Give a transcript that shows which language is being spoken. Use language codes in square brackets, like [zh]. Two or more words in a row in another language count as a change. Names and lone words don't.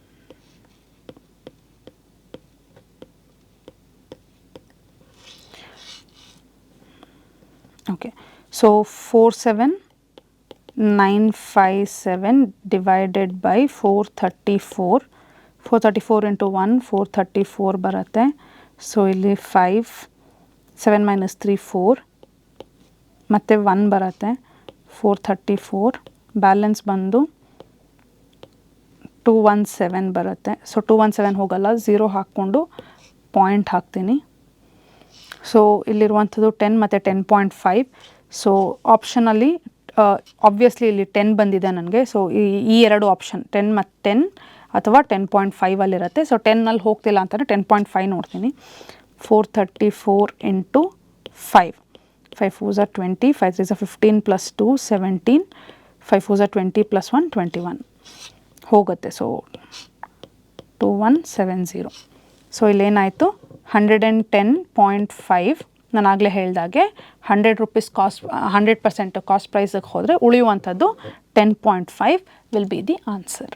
[en] Okay, so 47957 divided by 434. [kn] 434 into 1 434 ಬರುತ್ತೆ. ಸೊ ಇಲ್ಲಿ 5 7 minus 3 4 ಮತ್ತು 1 ಬರುತ್ತೆ. 434 ಬ್ಯಾಲೆನ್ಸ್ ಬಂದು 217 ಬರುತ್ತೆ. ಸೊ 217 ಹೋಗಲ್ಲ, 0 ಹಾಕ್ಕೊಂಡು ಪಾಯಿಂಟ್ ಹಾಕ್ತೀನಿ. ಸೊ ಇಲ್ಲಿರುವಂಥದ್ದು 10 ಮತ್ತು 10.5. ಸೊ ಆಪ್ಷನಲ್ಲಿ ಆಬ್ವಿಯಸ್ಲಿ ಇಲ್ಲಿ 10 ಬಂದಿದೆ ನನಗೆ. ಸೊ ಈ ಎರಡು ಆಪ್ಷನ್ 10 ಮತ್ತು 10 ಅಥವಾ 10.5ಅಲ್ಲಿರುತ್ತೆ. ಸೊ 10ನಲ್ಲಿ ಹೋಗ್ತಿಲ್ಲ ಅಂತಂದರೆ 10.5 ನೋಡ್ತೀನಿ. 434 ಇಂಟು 5. [en] 5 4s are 20, 5 3s are 15 plus 2 17, 5 4s are 20 plus 1 21 ಹೋಗುತ್ತೆ. [kn] ಸೊ 2170. ಸೊ ಇಲ್ಲೇನಾಯಿತು? 110.5. ನಾನು ಆಗಲೇ ಹೇಳಿದಾಗೆ 100 [en] rupees cost [kn] 100% [en] cost priceಗೆ [kn] ಹೋದರೆ ಉಳಿಯುವಂಥದ್ದು 10.5 [en] will be the answer.